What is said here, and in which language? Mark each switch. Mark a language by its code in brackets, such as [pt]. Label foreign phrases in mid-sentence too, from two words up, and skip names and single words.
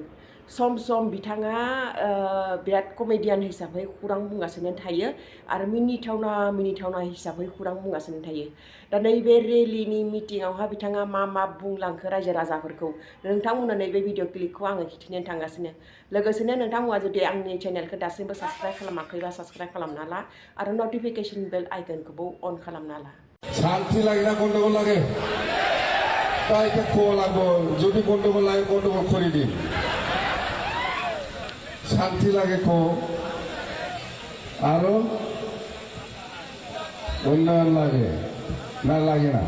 [brx] सम सम बिथाङा बिराद कमेडियान हिसाबै खौरां बुंगासिनो थायो आरो मिनिथावना हिसाबै खौरां बुंगासिनो थायो। दा नैबे रेलिनि मिटिङावहा बिथाङा मा बुंलांखो रायजो राजाफोरखौ नोंथांमोननो नैबे भिडिअ क्लिपखौ आङो खिन्थिनो थांगासिनो। लोगोसेनो नोंथांमोना जुदि आंनि चेनेलखौ दासिमबो साबस्क्राइब खालामाखैबा साबस्क्राइब खालामना ला आरो नटिफिकेशन बेल आइकनखौबो अन खालामना ला। [bn] শান্তি লাগে না গন্ডগোল লাগে? তাই এটা খোয়া লাগবো। যদি গন্ডগোল লাগে গন্ডগোল করে দিন। শান্তি লাগে খো। আরো উন্নয়ন লাগে না লাগে না?